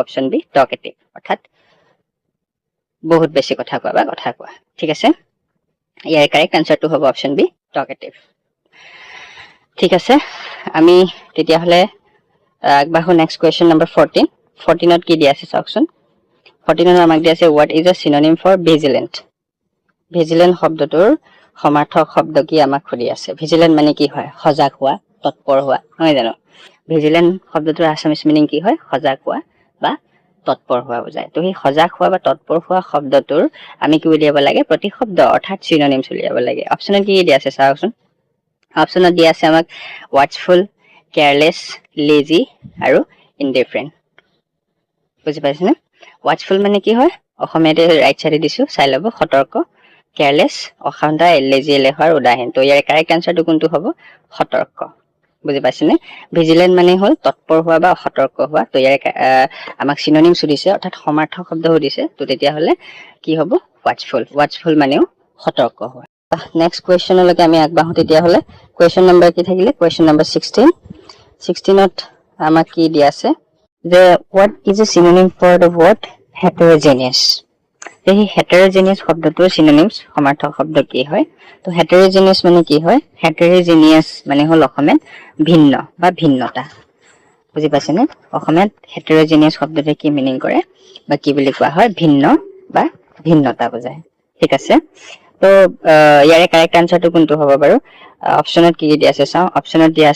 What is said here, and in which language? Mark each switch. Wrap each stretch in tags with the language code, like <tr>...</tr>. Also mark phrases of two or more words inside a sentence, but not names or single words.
<as>অপচন</as> <en>be talkative</en> <as>অৰ্থাৎ বহুত বেছি কথা কোৱা বা কথা কোৱা ঠিক আছে ইয়াৰে</as> <en>correct answer</en> <as>হ'ব অপচন</as> <en>be talkative</en> <as>ঠিক আছে আমি তেতিয়া হলে আগবাঢ়ো</as> <en>next question number</en> <as>14 ত কি দিয়া আছে চাওকচোন 14 ত আমাক দিয়া আছে</as> <en>what is a synonym for vigilant</en> <as>vigilant শব্দটোৰ সমাৰ্থক শব্দ কি আমাক সুধি আছে vigilant মানে কি হয় সজাগ হোৱা তৎপৰ হোৱা নহয় জানো vigilant শব্দটোৰ</as> <en>Assamese meaning</en> <as>কি হয় সজাগ হোৱা বা তৎপৰ হোৱা বুজায় তো সেই সজাগ হোৱা বা তৎপৰ হোৱা শব্দটোৰ আমি কি উলিয়াব লাগে প্ৰতিশব্দ অৰ্থাৎ চিনোনিমছ উলিয়াব লাগে অপচনত কি দিয়া আছে চাওকচোন অপচনত দিয়া আছে আমাক</as> <en>watchful careless lazy</en> <as>আৰু indifferent বুজি পাইছেনে watchful মানে কি হয় অসমীয়াতে ৰাইট সাইডে দিছো চাই লব সতৰ্ক careless অসান্তা lazy এলেহুৱাৰ উদাহৰণ তো ইয়াৰ</as> <en>correct answer</en> <as>কোনটো হ'ব সতৰ্ক বুজি পাইছেনে ভিজিলেন্ট মানে হল তৎপৰ হোৱা বা সতৰ্ক হোৱা তো ইয়াৰ আমাক চিনোনিম সুধিছে অৰ্থাৎ সমাৰ্থক শব্দ সুধিছে তো তেতিয়া হলে কি হ'ব watchful মানেও সতৰ্ক হোৱা</as> <en>next question</en> <as>আমি আগবাঢ়ো তেতিয়া হলে</as> <en>question number</en> <as>কি থাকিলে</as> <en>question number</en> <as>16ত আমাক কি দিয়া আছে যে</as> <en>what is a synonym for the word heterogeneous</en> <as>এই heterogeneous শব্দটোৰ synonyms সমাৰ্থক শব্দ কি হয় তো heterogeneous মানে কি হয় heterogeneous মানে হল অসমীয়াত ভিন্ন বা ভিন্নতা বুজি পাইছেনে অসমীয়াত heterogeneous শব্দটোৱে কি মিনিং কৰে বা কি বুলি কোৱা হয় ভিন্ন বা ভিন্নতা বুজায় ঠিক আছে তো ইয়াৰে</as> <en>correct answer</en> <as>কোনটো হ'ব বাৰু অপচনত কি দিয়া আছে চাও অপচনত দিয়া</as>